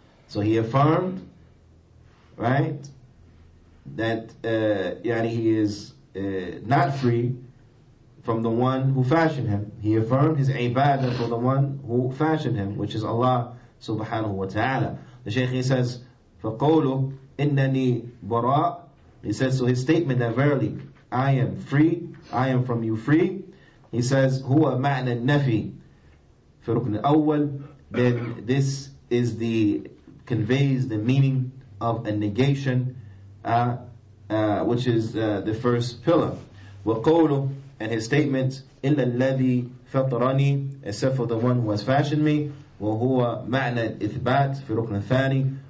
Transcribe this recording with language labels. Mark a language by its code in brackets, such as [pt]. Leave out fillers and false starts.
[en] So he affirmed, right, that he is not free from the one who fashioned him. He affirmed his ibadah for the one who fashioned him, which is Allah subhanahu wa ta'ala. The Shaykh, he says, [ar] فَقَوْلُ إِنَّنِي بَرَاء. [en] He says, so his statement that verily, I am free, I am from you free. He says, [ar] هُوَ مَعْنَى النَّفِي فِي رُكْنِ الْأَوَّلِ. [en] Then this is conveys the meaning of a negation, which is the first pillar. [ar] وَقَوْلُ, [en] and his statement, [ar] إِلَّا الَّذِي فَطَرَنِي, [en] except for the one who has fashioned me. [ar] وَهُوَ مَعْنَى الْإِثْبَاتِ فِي رُكْنِ الثَّانِي.